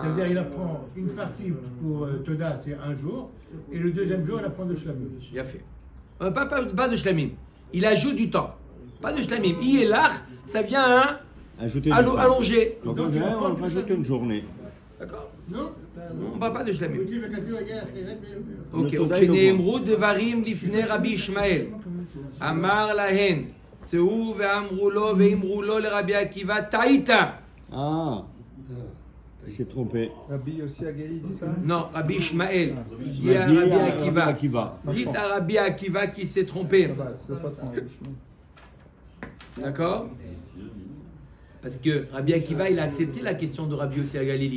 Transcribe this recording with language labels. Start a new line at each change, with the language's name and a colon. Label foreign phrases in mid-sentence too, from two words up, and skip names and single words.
French: Ça veut dire qu'il apprend une partie pour Toda, c'est 1 jour, et le deuxième jour, il apprend de Shlamim. Il a fait. Pas de Shlamim. Il ajoute du temps. Pas de Shlamim. Yelach, ça vient Ajouter allonger. Donc en général, on rajoute une journée. D'accord? Non? On ne parle pas de Shlamim. Ok. Le Toda,
Hebrew: וכשנאמרו דברים לפני רבי ישמעאל, אמר להן, צאו ואמרו לו ואמרו לו לרבי עקיבא, טעית.
French: Ah, il s'est trompé. Rabbi Yossi Agali dit ça? Non, Rabbi Ishmael. Il dit Il à a dit Rabbi à Akiva. Rabbi Akiva. Dites à Rabbi Akiva qu'il s'est trompé. Ah bah, c'est le patron, le chemin. D'accord? Parce que Rabbi Akiva, il a accepté la question de Rabbi Yossi Agalili.